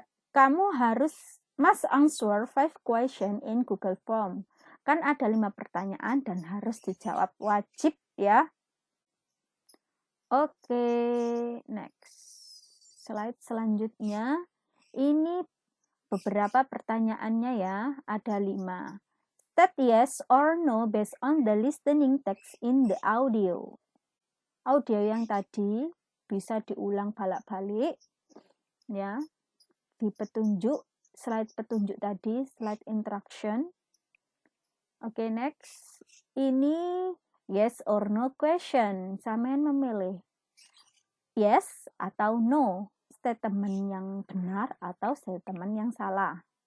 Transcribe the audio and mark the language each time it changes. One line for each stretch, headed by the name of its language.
English: Kamu must answer 5 question in Google Form.
Indonesian: Kan ada 5 pertanyaan dan harus dijawab wajib ya. Oke, next. Slide selanjutnya. Ini beberapa pertanyaannya ya, ada 5.
English: State yes or no based on the listening text in the audio.
Indonesian: Audio yang tadi bisa diulang balik-balik ya. Di petunjuk, slide petunjuk tadi,
English: slide instruction.
Indonesian: Oke, next. Ini
English: yes or no question.
Indonesian: Sampean memilih yes atau no, statement yang benar atau statement yang salah.